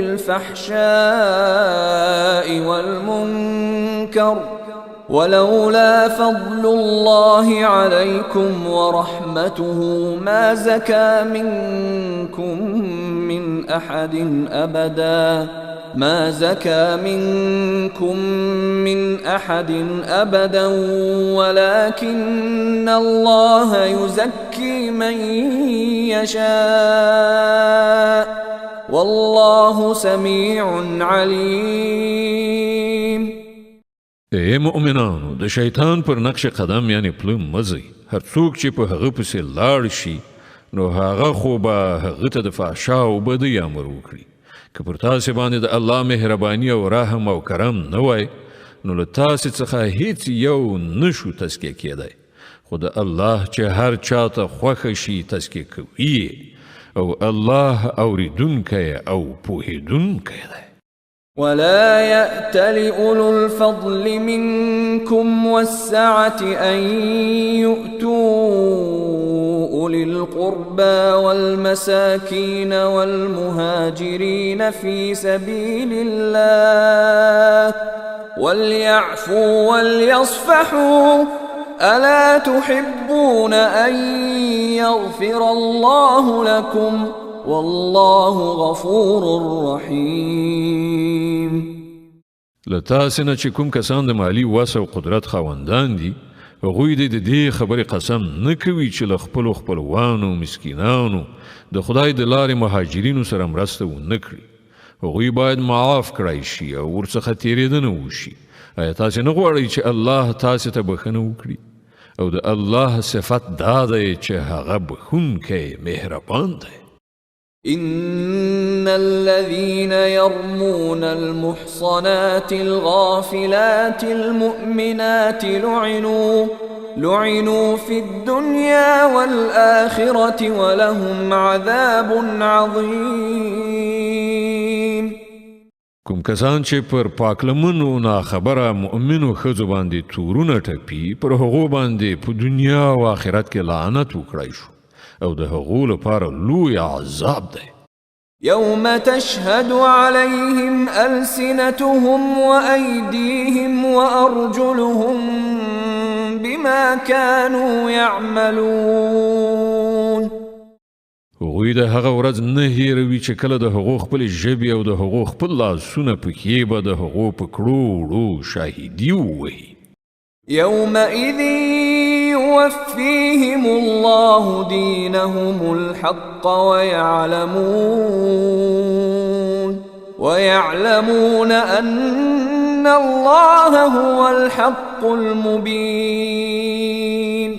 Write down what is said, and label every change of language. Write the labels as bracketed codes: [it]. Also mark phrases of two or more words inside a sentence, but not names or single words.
[ar] بالفحشاء والمنكر ولولا فضل الله عليكم ورحمته ما زكى منكم من أحد أبدا ولكن الله يزكي من يشاء والله سميع عليم. [ps] اے مؤمنانو، د شیطان پر نقش قدم یعنی پله مزئ. هر څوک چې په هغه پسې لاړ شي نو هغه خو به هغه ته د فحشا او بدۍ امر وکړي. که پر تاسې باندې د الله مهرباني او رحم او کرم نه وای، نو له تاسې څخه هیڅ یو نشو تزکیه کېدی، خو د الله چې هر چاته خوښه شي تزکیه کوي، او الله اوریدونکی او پوهیدونکی دی. [ar] ولا يأتل أولو الفضل منكم والسعة أن يؤتوا أولي القربى والمساكين والمهاجرين في سبيل الله وليعفوا وليصفحوا ألا تحبون أن يغفر الله لكم والله غفور رحيم. [ps] لتاسې نه چې کوم کسان د مالی وس او قدرت خاوندان دي، هغوی د دې خبرې قسم نه کوي چې له خپلو خپلوانو مسکینانو د خدای د لارې مهاجرینو سره مرسته ونه کړي. هغوی باید معاف کړای شي او ورڅخه تېرېدنه وشي. آیا تاسې نه غواړئ چې الله تاسې ته بښنه وکړي؟ او د الله صفت دا دی چې هغه بښونکی مهربان دی. [ar] إن الذين يرمون المحصنات الغافلات المؤمنات لعنوا في الدنيا والآخرة ولهم عذاب عظيم. [ps] کوم کسان چې پر پاکلمنو ناخبره مؤمنو ښځو باندې تورونه ټپي، پر هغو باندې په دنیا او آخرت کې لعنت وکړای شو، او د هغو لپاره لوی عذاب دی. [ar] يوم تشهد عليهم ألسنتهم وأيديهم وأرجلهم بما كانوا يعملون. [ps] هغوی د هغه ورځ نه هیروي چې کله د هغو خپل ژبې او د هغو خپل لاسونه پکې به د هغو په کړو وړو شاهدي ووهي. [ar] يومئذ يوفيهم الله دينهم الحق ويعلمون أن الله هو الحق المبين.